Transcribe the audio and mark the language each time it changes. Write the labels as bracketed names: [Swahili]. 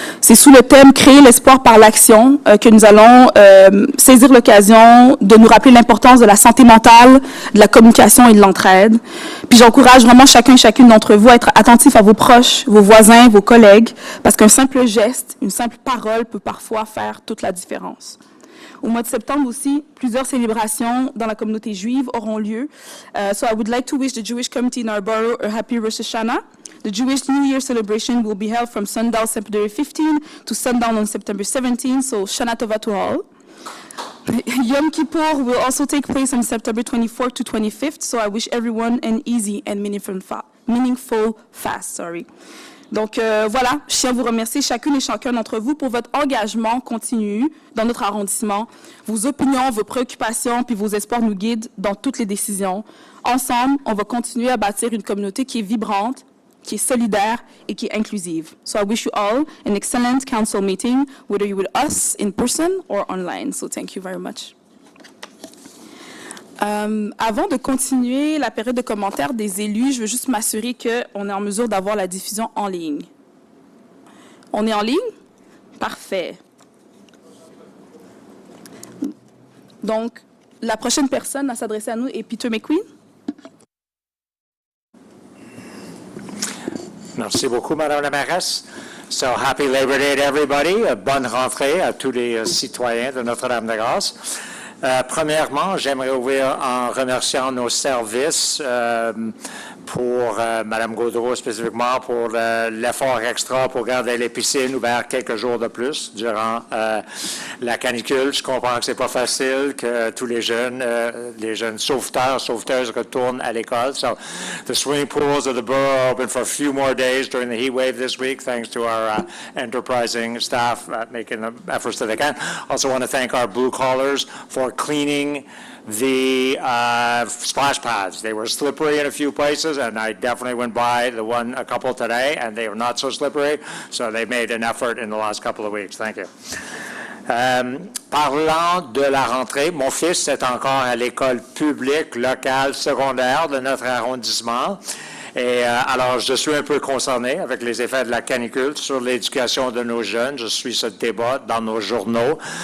[French] C'est sous le thème « Créer l'espoir par l'action » que nous allons saisir l'occasion de nous rappeler l'importance de la santé mentale, de la communication et de l'entraide. Puis j'encourage vraiment chacun et chacune d'entre vous à être attentif à vos proches, vos voisins, vos collègues, parce qu'un simple geste, une simple parole peut parfois faire toute la différence. Au mois de septembre aussi, plusieurs célébrations dans la communauté juive auront lieu. [English] So I would like to wish the Jewish community in our borough a happy Rosh Hashanah. The Jewish New Year celebration will be held from sundown September 15 to sundown on September 17, so Shana Tova to all. Yom Kippur will also take place on September 24th to 25th, so I wish everyone an easy and meaningful fast. [French] Donc voilà, je tiens à vous remercier chacune et chacun d'entre vous pour votre engagement continu dans notre arrondissement. Vos opinions, vos préoccupations puis vos espoirs nous guident dans toutes les décisions. Ensemble, on va continuer à bâtir une communauté qui est vibrante, qui est solidaire et qui est inclusive. [English] So I wish you all an excellent council meeting, whether you're with us in person or online. So thank you very much. [French] Avant de continuer la période de commentaires des élus, je veux juste m'assurer qu'on est en mesure d'avoir la diffusion en ligne. On est en ligne? Parfait. Donc, la prochaine personne à s'adresser à nous est Peter McQueen. Merci beaucoup, Madame la mairesse. [English] So, happy Labor Day to everybody. [French] Bonne rentrée à tous les citoyens de Notre-Dame-de-Grâce. Premièrement, j'aimerais ouvrir en remerciant nos services pour Mme Gaudreau spécifiquement pour l'effort extra pour garder les piscines ouvertes quelques jours de plus durant la canicule. Je comprends que c'est pas facile que tous les jeunes sauveteuses retournent à l'école. [English] So the swimming pools of the borough are open for a few more days during the heat wave this week, thanks to our enterprising staff making the efforts that they can. Also want to thank our blue collars for cleaning the splash pads. They were slippery in a few places, and I definitely went by a couple today, and they were not so slippery, so they made an effort in the last couple of weeks. Thank you. [French] Parlant de la rentrée, mon fils est encore à l'école publique locale secondaire de notre arrondissement. Et alors, je suis un peu concerné avec les effets de la canicule sur l'éducation de nos jeunes. Je suis ce débat dans nos journaux.